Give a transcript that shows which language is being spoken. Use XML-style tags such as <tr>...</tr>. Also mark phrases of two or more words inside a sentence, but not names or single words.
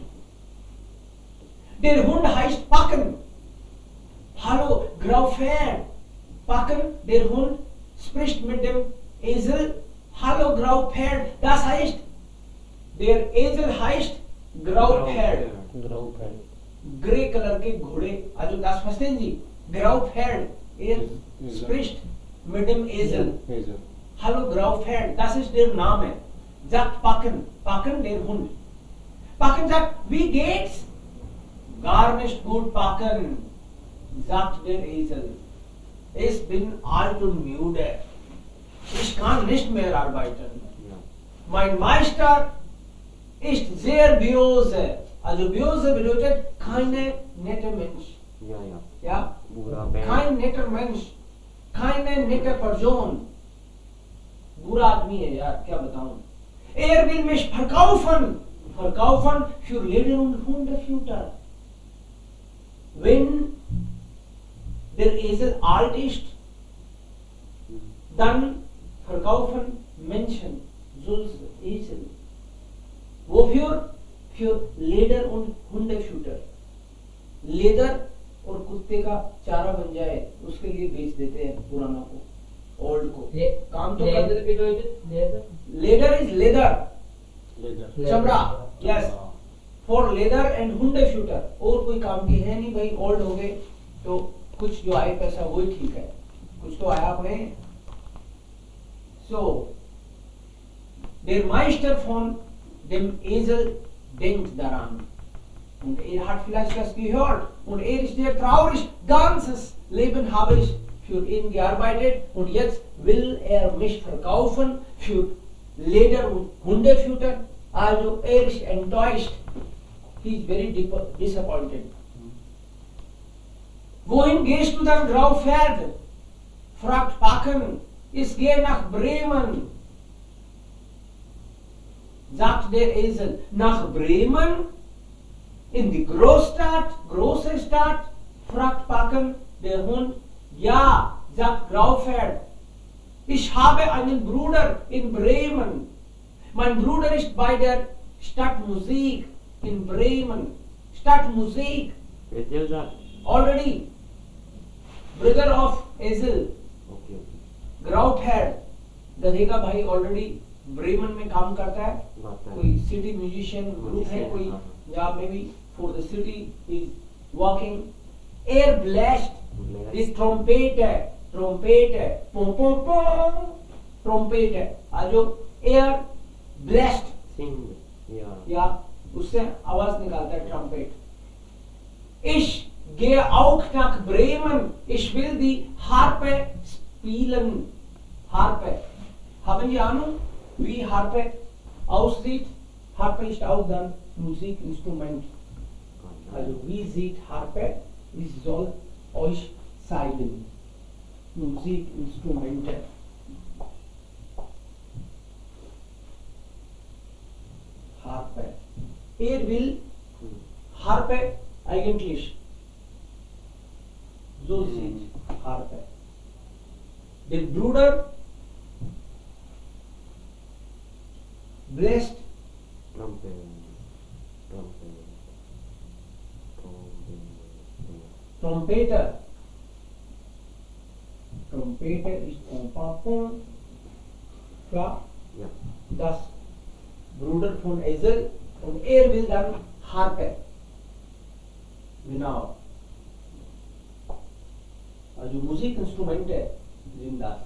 <de>Der Hund heißt Packen. Hallo, Graupferd. Packen, der Hund spricht mit dem Esel. Hallo, Graupferd. Das heißt, der Esel heißt Graupferd.</de> <en>Grey Color</en> <hi>के घोड़े.</hi> <de>Also das verstehen Sie? Graupferd. Spricht mit dem Esel. Hallo, Graupferd. Das ist der Name. Sagt Packen. Packen, der Hund. Packen sagt, wie geht's? Gar nicht gut, Packen, sagt der Esel. Ich bin alt und müde. Ich kann nicht mehr arbeiten. Mein Meister ist sehr böse. Also böse bedeutet keine nette Mensch. Ja? Kein netter Mensch. Keine nette Person.</de> <hi>बुरा आदमी है यार, क्या बताऊं.</hi> <de>will mich verkaufen. Verkaufen für Leder und Hundefutter. Wenn der Esel alt ist, dann verkaufen Menschen so Esel. Wofür? Für Leder und Hundefutter.</de> <hi>Leder और कुत्ते का चारा बन जाए उसके लिए बेच देते हैं पुराना को, ओल्ड को. काम तो कर देते.</hi> <en>leather is leather,</en> <hi>चमड़ा.</hi> <en>yes, for leather and hundefutter.</en> <hi>और कोई काम की है नहीं भाई, ओल्ड हो गए तो कुछ जो आए पैसा वही ठीक है, कुछ तो आया अपने.</hi> <de>So der Meister von dem Esel denkt daran und hat vielleicht das gehört und ist sehr traurig. Ganzes Leben habe ich für ihn gearbeitet und jetzt will mich verkaufen für Leder und Hundefutter. Also ist enttäuscht.</de> <en>He is very disappointed.</en> <de>Wohin gehst du dann, Graupferd? Fragt Packen. Ich gehe nach Bremen. Sagt der Esel. Nach Bremen? In die Großstadt? Große Stadt? Fragt Packen. Der Hund. Ja, sagt Graufeld. Ich habe einen Bruder in Bremen. Mein Bruder ist bei der Stadtmusik in Bremen. Stadtmusik.</de> <en>Ezel that. Already. Brother of Ezel. Okay. Graufeld.</en> <hi>गधे का भाई ऑलरेडी ब्रेमन में काम करता है.</hi> <en>Got that.</en> <hi>कोई</hi> <en>city musician group</en> <hi>है Musician, कोई हाँ.</hi> <en>या may be for the city is working. air blast. Blast. this trumpet</en> <hi>है पों पों पों ट्रम्पेट है. आज जो</hi> <en>air blast Sing. Yeah.</en> <hi>या उससे आवाज निकालता है ट्रम्पेट.</hi> <de>Ich gehe auch nach Bremen. Ich will die Harpe spielen. Harpe. Haben Sie Ahnung, wie Harpe aussieht? Harpe ist auch dann Musikinstrument. Also wie sieht Harpe? Ich soll euch zeigen. Musikinstrumente. Harpe. Er will Harpe eigentlich. So sieht Harpe. Der Bruder blessed</de> <en>Trumpet. Trumpet. Trumpet.</en> <de>Trompeter. Trompeter ist Pom. Klar,</de> <en>Yeah.</en> <de>das Bruder von Ezel und er will dann Harpe. Genau. Also Musikinstrumente sind das.</de>